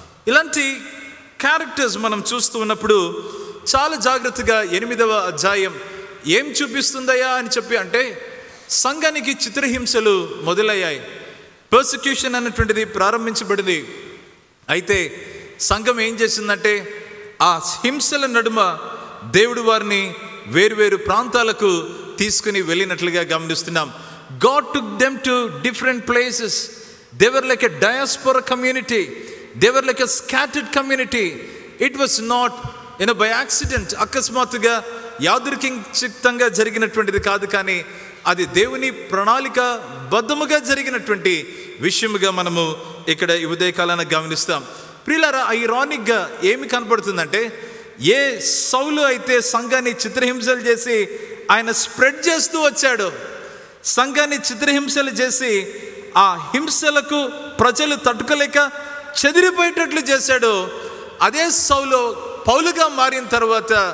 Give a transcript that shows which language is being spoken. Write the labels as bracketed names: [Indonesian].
[Telugu] ఇలాంటి క్యారెక్టర్స్ మనం చూస్తూ ఉన్నప్పుడు చాలా జాగ్రత్తగా 8వ అధ్యాయం ఏం చూపిస్తుందయ్యా అని చెప్పి అంటే సంఘానికి చిత్రహింసలు మొదలయ్యాయి. పర్సిక్యూషన్ అన్నటువంటిది ప్రారంభించబడింది. అయితే సంఘం ఏం చేసిందంటే ఆ హింసల నడుమ దేవుడు వారిని వేరువేరు ప్రాంతాలకు తీసుకుని వెళ్ళినట్లుగా గమనిస్తున్నాం. [English] God took them to different places. They were like a diaspora community. They were like a scattered community. It was not by accident. [Telugu] అకస్మాత్తుగా యాదృచ్ఛికంగా జరిగినటువంటిది కాదు, కానీ అది దేవుని ప్రణాళిక బద్ధముగా జరిగినటువంటి విషయముగా మనము ఇక్కడ ఉదయకాలాన గమనిస్తాం. ప్రియులారా, ఐరానిక్గా ఏమి కనపడుతుందంటే ఏ సౌలు అయితే సంఘాన్ని చిత్రహింసలు చేసి ఆయన స్ప్రెడ్ చేస్తూ వచ్చాడో, సంఘాన్ని చిత్రహింసలు చేసి ఆ హింసలకు ప్రజలు తట్టుకోలేక చెదిరిపోయేటట్లు చేశాడు. అదే సౌలు పౌలుగా మారిన తర్వాత